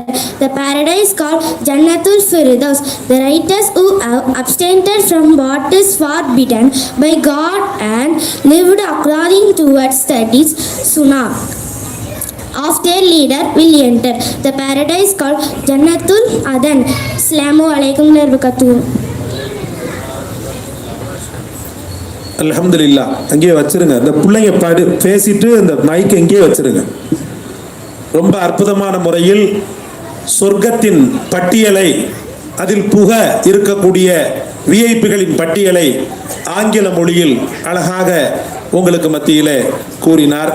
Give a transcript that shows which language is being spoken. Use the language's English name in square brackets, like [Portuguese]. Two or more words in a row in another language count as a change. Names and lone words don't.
[English] The paradise called Jannatul Firdaus. The righteous who have abstained from what is forbidden by God and lived according to its studies Sunnah of their leader will enter. The paradise called Jannatul Adan. [Arabic] السلام عليكم وبركاته. [Tamil] அல்ஹம்துலில்லாஹ். அங்கேயே வச்சிருங்க. இந்த பிள்ளைங்க பேசிட்டு இந்த மைக் எங்கேயே வச்சிருங்க. ரொம்ப அற்புதமான முறையில் சொர்க்கத்தின் பட்டியலை, அதில் புக இருக்கக்கூடிய விஐபிகளின் பட்டியலை ஆங்கில மொழியில் அழகாக உங்களுக்கு மத்தியிலே கூறினார்.